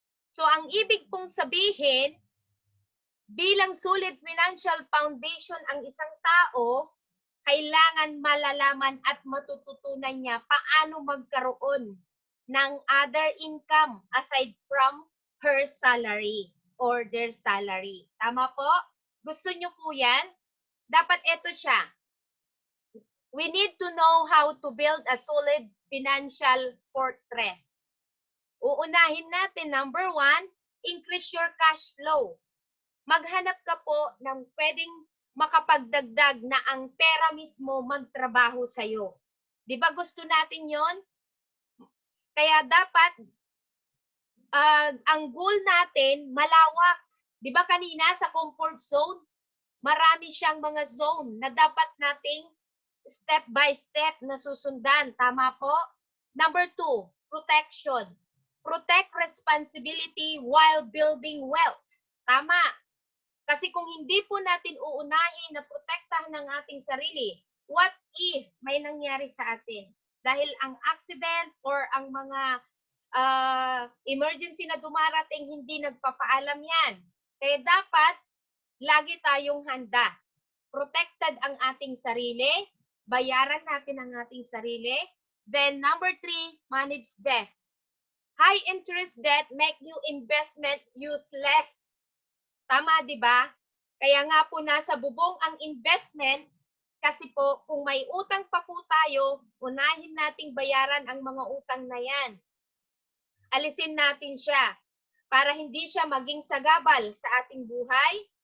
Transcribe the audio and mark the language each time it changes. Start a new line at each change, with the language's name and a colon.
Filipino: So ang ibig pong sabihin, bilang solid financial foundation ang isang tao, kailangan malalaman at matututunan niya paano magkaroon ng
English: other income aside from her salary or their salary.
Filipino: Tama po? Gusto nyo po yan? Dapat ito siya.
English: We need to know how to build a solid financial fortress.
Filipino: Uunahin natin, number 1,
English: increase your cash flow.
Filipino: Maghanap ka po ng pwedeng makapagdagdag na ang pera mismo magtrabaho sa'yo. Di ba gusto natin yon? Kaya dapat ang goal natin malawak. Di ba kanina sa comfort zone, marami siyang mga zone na dapat nating step by step na susundan. Tama po?
English: Number 2, protection. Protect responsibility while building wealth.
Filipino: Tama. Kasi kung hindi po natin uunahin na protektahan ng ating sarili, what if may nangyari sa atin? Dahil ang accident or ang mga emergency na dumarating, hindi nagpapaalam yan. Kaya dapat lagi tayong handa. Protected ang ating sarili, bayaran natin ang ating sarili.
English: Then number 3, manage debt. High interest debt make you investment useless.
Filipino: Tama, di ba? Kaya nga po nasa bubong ang investment kasi po kung may utang pa po tayo, unahin nating bayaran ang mga utang na yan. Alisin natin siya para hindi siya maging sagabal sa ating buhay.